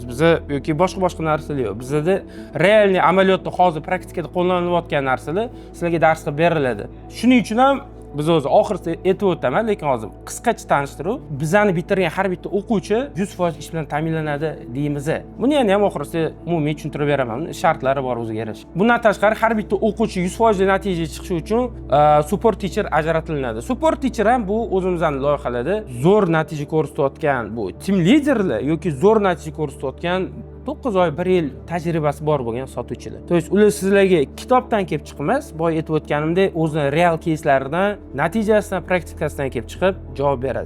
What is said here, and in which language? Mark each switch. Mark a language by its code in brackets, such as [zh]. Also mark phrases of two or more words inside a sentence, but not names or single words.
[uz] Biz yoki boshqa narsalar yo'q. Bizda realniy amaliyotda hozir praktikada qo'llanilayotgan narsalar sizlarga dars qilib beriladi. Shuning uchun ham biz o'zi oxirida aytib o'taman, lekin hozir qisqacha tanishtiruv. Bizani bitirgan har bitta o'quvchi 100% ish bilan ta'minlanadi deymiz. Buni ham oxirida umumiy tushuntirib beraman. Shartlari bor o'ziga yarasha. Bundan tashqari har bitta o'quvchi 100% natija chiqishi uchun [en] support teacher [uz] ajratilinadi. [en] Support teacher [uz] ham bu o'zimizning loyihalarda zo'r natija ko'rsatayotgan, bu [en] team liderlar [uz] yoki zo'r natija ko'rsatayotgan 9 oy, 1 yil tajribasi bor bo'lgan sotuvchilar. [ru] To есть [uz] ular sizlarga kitobdan kelib chiqmas, boya aytib o'tganimdek, o'zining real кейslaridan, natijasidan, praktikasidan kelib chiqib javob beradi.